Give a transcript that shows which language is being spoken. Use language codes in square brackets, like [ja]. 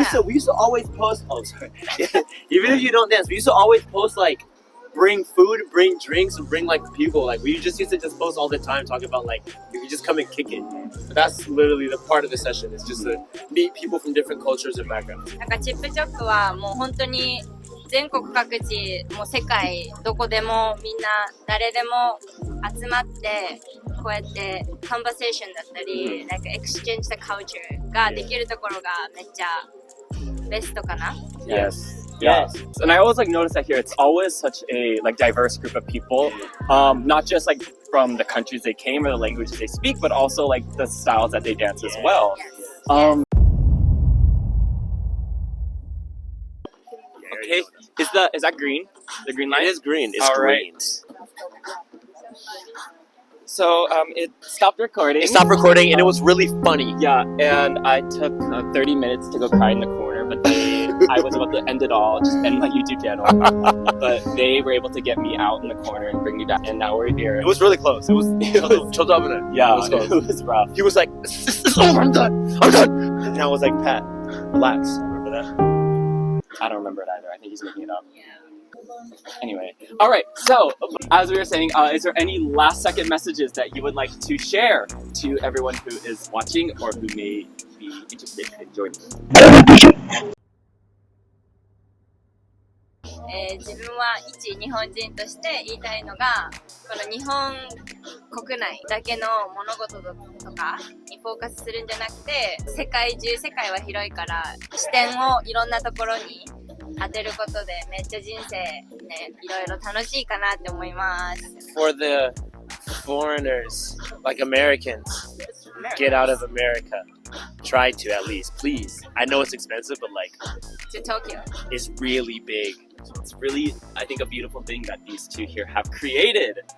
[en] used to always post. Oh, sorry. Even if you don't dance, we used to always post like bring food, bring drinks, and bring like people. Like we just used to just post all the time talking about like you can just come and kick it. That's literally the part of the session. It's just to meet people from different cultures and backgrounds. [ja] なんかチップチョップはもう本当に全国各地、もう世界どこでもみんな誰でも集まってこうやってカンバセーションだったり、なんかエクスチェンジしたカルチャーができるところがめっちゃベストかな。 [en] Yes. Yes. And I always like notice that here it's always such a like diverse group of people, not just like from the countries they came or the languages they speak, but also like the styles that they dance as well. Yes. Okay. Is that green? The green line? It is green. It's All green. right. So it stopped recording. It stopped recording and it was really funny. Yeah, and I took 30 minutes to go cry in the corner, but I was about to end it all, just end my YouTube channel. But they were able to get me out in the corner and bring me back, and now we're here. It was really close. It was. Yeah, It was close. it was rough. He was like, "It's over. I'm done. And I was like, Pat, relax. Remember that? I don't remember it either. I think he's making it up. Anyway, all right. So, as we were saying, is there any last-second messages that you would like to share to everyone who is watching or who may be interested in joining? [ja] 自分は一日本人として言いたいのが、この日本国内だけの物事とかにフォーカスするんじゃなくて、世界は広いから視点をいろんなところに当てることでめっちゃ人生ね、いろいろ楽しいかなって思います。 [en] For the foreigners, like Americans, get out of America. Try to at least, please. I know it's expensive, but like, To Tokyo. it's really big. It's really, I think, a beautiful thing that these two here have created.